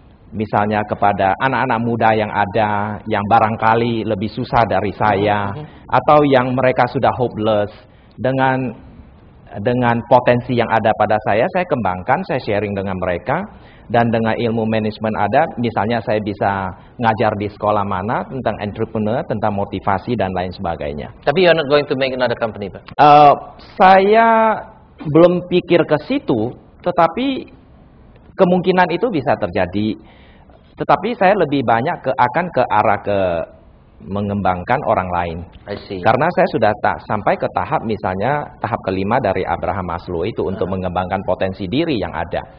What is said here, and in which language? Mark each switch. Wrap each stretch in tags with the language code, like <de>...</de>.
<id>misalnya kepada anak-anak muda yang ada, yang barangkali lebih susah dari saya, atau yang mereka sudah hopeless, dengan potensi yang ada pada saya kembangkan, saya sharing dengan mereka, dan dengan ilmu manajemen ada, misalnya saya bisa ngajar di sekolah mana tentang entrepreneur, tentang motivasi dan lain sebagainya. Tapi</id> <en>you're not going to make another company, Pak?</en> <id>Saya belum pikir ke situ, tetapi kemungkinan itu bisa terjadi. Tetapi saya lebih banyak akan ke arah mengembangkan orang lain.</id> <en>I see.</en> <id>Karena saya sudah sampai ke tahap misalnya tahap kelima dari Abraham Maslow itu untuk mengembangkan potensi diri yang ada.</id>